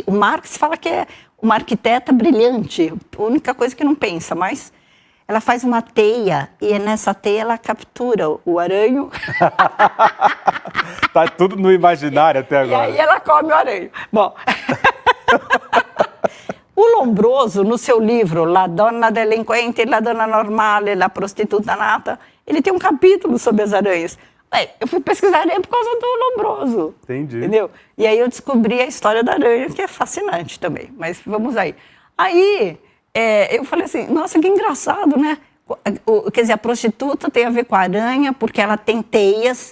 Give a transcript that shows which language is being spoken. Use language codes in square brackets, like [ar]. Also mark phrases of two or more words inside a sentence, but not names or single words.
[pt] O Marx fala que é uma arquiteta brilhante, a única coisa que não pensa, mas ela faz uma teia e nessa teia ela captura o aranho. Tá tudo no imaginário até agora. E aí ela come o aranho. Bom, o Lombroso, no seu livro La Donna Delinquente, La Donna Normale, La Prostituta Nata, ele tem um capítulo sobre as aranhas. Eu fui pesquisar aranha por causa do Lombroso. Entendi. Entendeu? E aí eu descobri a história da aranha, que é fascinante também. Mas vamos aí. Aí eu falei assim, nossa, que engraçado, né? Quer dizer, a prostituta tem a ver com a aranha, porque ela tem teias.